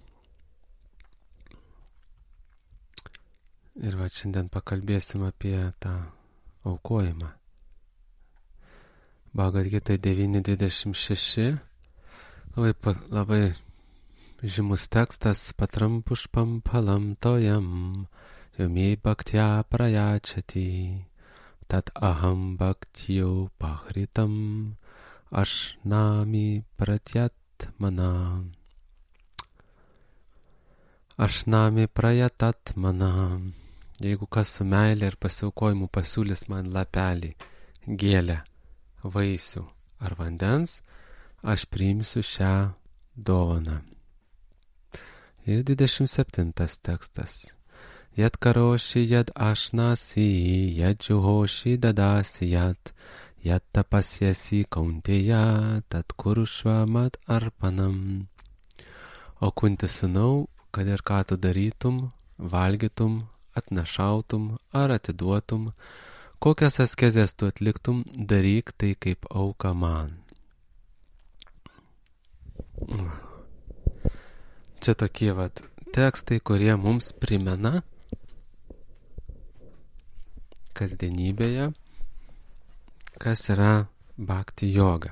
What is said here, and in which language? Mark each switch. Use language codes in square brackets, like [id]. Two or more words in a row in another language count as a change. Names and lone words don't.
[lt] Ir šiandien pakalbėsim apie tą aukojimą. Bhagavad Gita 9.26. Labai žymus tekstas. [sa] पत्रम् पुष्पम् फलम् तोयम् योमि भक्त्या प्रयच्छति तत् अहम् भक्त्यो पहृतम् अश्नामि प्रत्यात्मना. अश्नामि प्रत्यात्मना. [lt] Jeigu kas su meilė ir pasiaukojimu pasiūlys man lapelį, gėlę, vaisių ar vandens, aš priimsiu šią dovaną. Ir 27 tekstas. [sa] यत् करोषि यत् अश्नासि यत् जुहोषि ददासि यत् तपसिएसि कौन्तेय तत् कुरुष्व मत् अर्पणम्. [lt] O Kunti sūnau, kad ir ką tu darytum, valgytum, atnašautum ar atiduotum, kokias askezes tu atliktum, daryk tai kaip auka man. Čia tokie tekstai, kurie mums primena kasdienybėje, kas yra bhakti joga.